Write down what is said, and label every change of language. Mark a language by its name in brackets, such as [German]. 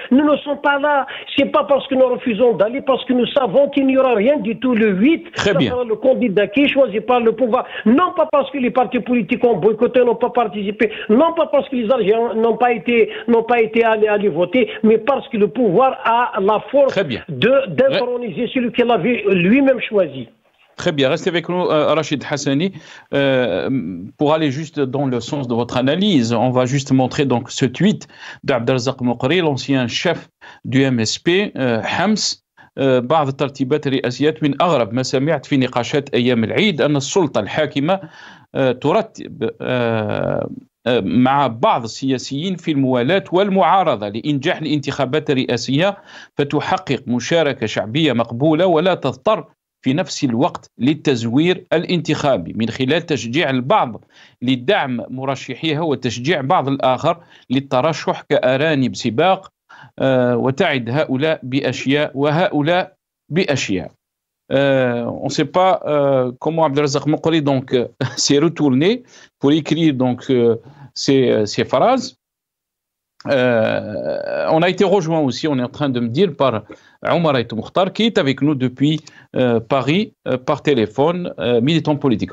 [French] Nous ne sommes pas là, c'est pas parce que nous refusons d'aller, parce que nous savons qu'il n'y aura rien du tout le 8, ça sera le candidat qui est choisi par le pouvoir, non pas parce que les partis politiques ont boycotté, n'ont pas participé, non pas parce que les Algériens n'ont pas été allés voter, mais parce que le pouvoir a la force d'introniser celui qu'il avait lui-même choisi. Très bien, restez avec nous, Rachid Hassani. Pour aller juste dans le sens de votre analyse, on va juste montrer donc ce tweet d'Abdelrazak Moukri, l'ancien chef du MSP, Hams. [Arabic] بعض الترتيبات الرئاسيات من أغرب ما سمعت في نقاشات أيام العيد أن السلطة الحاكمة ترتب مع بعض السياسيين في الموالاة والمعارضة لإنجاح الانتخابات الرئاسية فتحقق مشاركة شعبية مقبولة ولا تضطر في نفس الوقت للتزوير الانتخابي من خلال تشجيع البعض لدعم مرشحيها وتشجيع بعض الآخر للترشح كأرانب سباق وتعد هؤلاء بأشياء وهؤلاء بأشياء. [French] On ne sait pas comment Abdelrazak Moukri donc s'est retourné pour écrire donc ces phrases. On a été rejoint aussi, on est en train de me dire, par Omar Aït Mokhtar qui est avec nous depuis Paris par téléphone, militant politique.